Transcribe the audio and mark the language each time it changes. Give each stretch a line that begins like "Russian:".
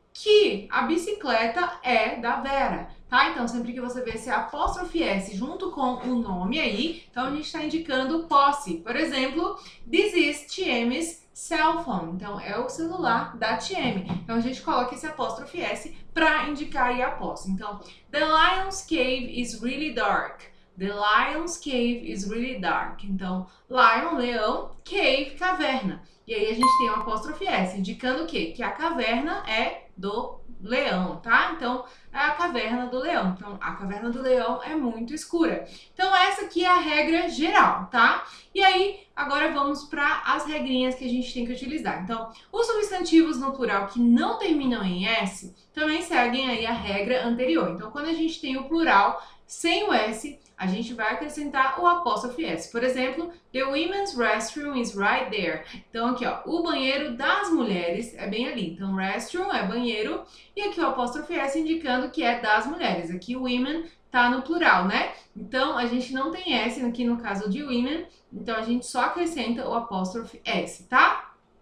Portuguese: Que a bicicleta é da Vera, tá? Então, sempre que você vê esse apóstrofe S junto com o nome aí, então a gente está indicando posse. Por exemplo,
English: this is TM's cell phone.
Portuguese: Então, é o celular da TM. Então, a gente coloca esse apóstrofe S para indicar aí a posse.
English: Então, the lion's cave is really dark. The lion's cave is really dark.
Portuguese: Então, lion, leão, cave, caverna. E aí a gente tem o apóstrofe S, indicando o quê? Que a caverna é do leão, tá? Então, é a caverna do leão. Então, a caverna do leão é muito escura. Então, essa aqui é a regra geral, tá? E aí, agora vamos para as regrinhas que a gente tem que utilizar. Então, os substantivos no plural que não terminam em S também seguem aí a regra anterior. Então, quando a gente tem o plural sem o S, a gente vai acrescentar o apóstrofe S. Por exemplo,
English: the women's restroom is right there.
Portuguese: Então aqui, ó, o banheiro das mulheres é bem ali. Então restroom é banheiro e aqui o apóstrofe S indicando que é das mulheres. Aqui o women tá no plural, né? Então a gente não tem S aqui no caso de women, então a gente só acrescenta o apóstrofe S, tá?